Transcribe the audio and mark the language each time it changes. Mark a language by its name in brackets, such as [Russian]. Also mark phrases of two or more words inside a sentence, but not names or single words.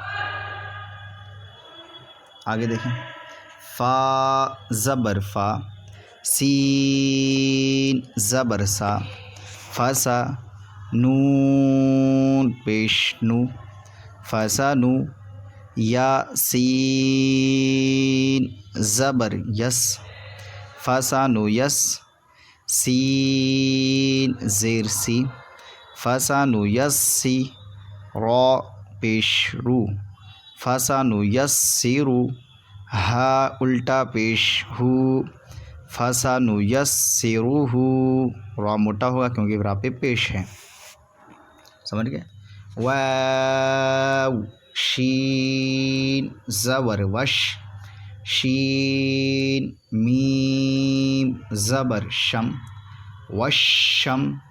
[Urdu] آگے دیکھیں، فا زبر فا، سین زبر سا، فسا، نون پیش نو، فسنو، یا سین زبر یس، فسنو یس، سین زیر سی، فسنیسی را پیش رو فسنیسر ہا الٹا پیش ہو فسنیسرہ را موٹا ہوگا کیونکہ را پہ پیش ہے. سمجھ گئے؟ واو شین زبر وش شین میم زبر شم وشم